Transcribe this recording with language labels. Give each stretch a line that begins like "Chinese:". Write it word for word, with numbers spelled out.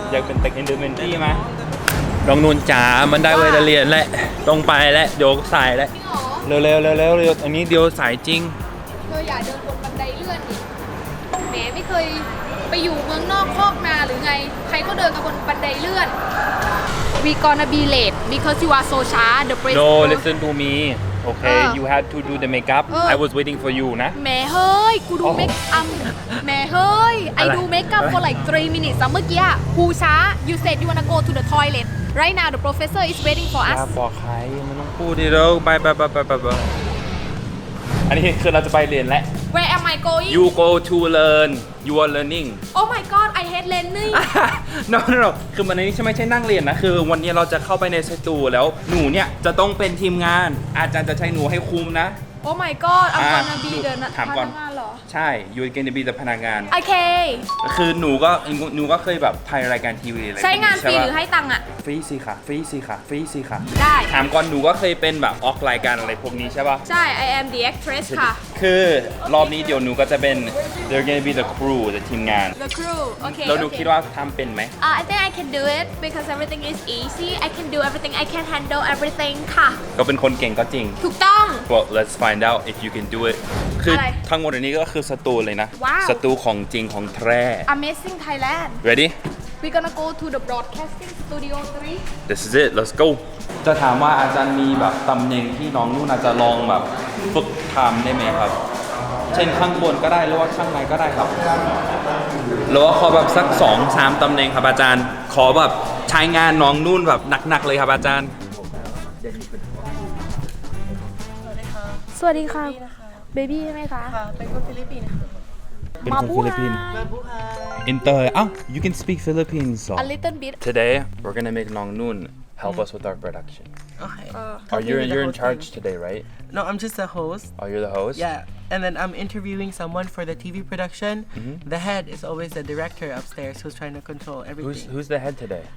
Thai: อยากเป็นเด็กอินเตอร์เมนตี้ไหมน้องนุ่นจ๋ามันได้เวลาเรียนแล้วต้องไปแล้วเดี๋ยวสายแล้ว จริงเหรอ เร็วเร็วเร็วเร็วเร็วอันนี้เดี๋ยวสายจริง เธออย่าเดินลงบันไดเลื่อนดิแหมไม่เคยไปอยู่เมืองนอกคอกนาหรือไงใครก็เดินกับบนบันไดเลื่อน
English: We gonna be late because you are so shy the place No listen to me okay you had to do the makeup I was waiting for you
Thai: นะ แหมเฮ้ยกูดูเมคอัพแหมเฮ้ย
English: I do makeup for like three minutes
Thai: เมื่อกี้กูช้า
English: You said you wanna go to the toilet Right now the professor is waiting for us
Thai: อย่าบอกใครมันต้องพูดดิเร็วไปไปไปไปไปอันนี้คือเราจะไปเรียนแล้ว
English: Where am I going You go to learn you are learning Oh my god I hate learning No no no
Thai: คือมันนี้ไม่ใช่นั่งเรียนนะคือวันนี้เราจะเข้าไปในสตูแล้วหนูเนี่ยจะต้องเป็นทีมงานอาจารย์จะใช้หนูให้คุมนะ
English: Oh my god I'm gonna be the
Thai: ถามก่อนใช่
English: you are gonna be the พนักงาน Okay
Thai: คือหนูก็หนูก็เคยแบบถ่ายรายการทีวีอะไร ใช้งานฟรีหรือให้ตังค์อะ ฟรีสิค่ะฟรีสิค่ะฟรีสิค่ะ ได้ ถามก่อนหนูก็เคยเป็นแบบออกรายการอะไรพวกนี้ใช่ป่ะ ใช่
English: I am the actress ค่ะ
Thai: คือรอบนี้เดี๋ยวหนูก็จะเป็น
English: they're gonna be the crew
Thai: จะทีมงาน
English: the crew okay
Thai: แล้วหนูคิดว่าทำเป็นไหม
English: I think I can do it because everything is easy I can do everything I can handle everything ค่ะ
Thai: ก็เป็นคนเก่งก็จริง ถูกต้อง
English: Well let's find out if you can do it
Thai: คือทั้งหมดอันนี้ก็คือสตูเลยนะสตูของจริงของแท้
English: Amazing Thailand Ready We're gonna go to the broadcasting studio three. This is it. Let's go.
Thai: จะถามว่าอาจารย์มีแบบตำแหน่งที่น้องนุ่นอาจจะลองแบบฝึกทำได้ไหมครับเช่นข้างบนก็ได้หรือว่าข้างในก็ได้ครับหรือว่าขอแบบสัก สองถึงสาม ตำแหน่งครับอาจารย์ขอแบบใช้งานน้องนุ่นแบบหนักๆเลยครับอาจารย์ สวัสดีค่ะเบบี้ใช่ไหมคะ ค่ะเป็นคนฟิลิปปินส์ค่ะ เป็นคนฟิลิปปินส์
English: Inter
Thai: อ้าว
English: you can speak Philippines so a little bit today we're gonna make Nong Noon help us with our production okay are you you're in charge today right no I'm just the host oh you're the host yeah and then I'm interviewing someone for the T V production the head is always the director upstairs who's trying to control everything who's who's the head today